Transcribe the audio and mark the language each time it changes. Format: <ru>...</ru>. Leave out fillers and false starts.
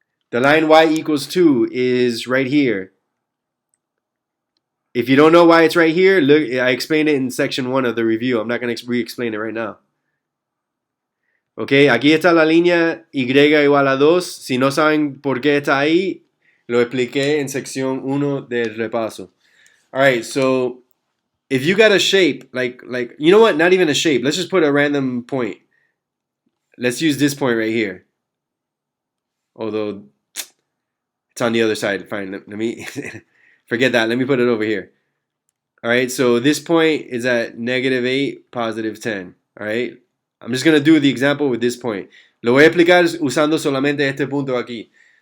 <en>The line y equals 2 is right here. If you don't know why it's right here, look, I explained it in section 1 of the review. I'm not going to re-explain it right now.</en> <es>Ok, aquí está la línea y igual a 2. Si no saben por qué está ahí, lo expliqué en sección 1 del repaso.</es> <en>Alright, so if you got a shape, like, you know what? Not even a shape. Let's just put a random point. Let's use this point right here. Although, it's on the other side. Fine, let me... Forget that. Let me put it over here. All right, so this point is at -8, +10. All right, I'm just going to do the example with this point.</en> <es>Lo voy a explicar usando solamente este punto aquí.</es>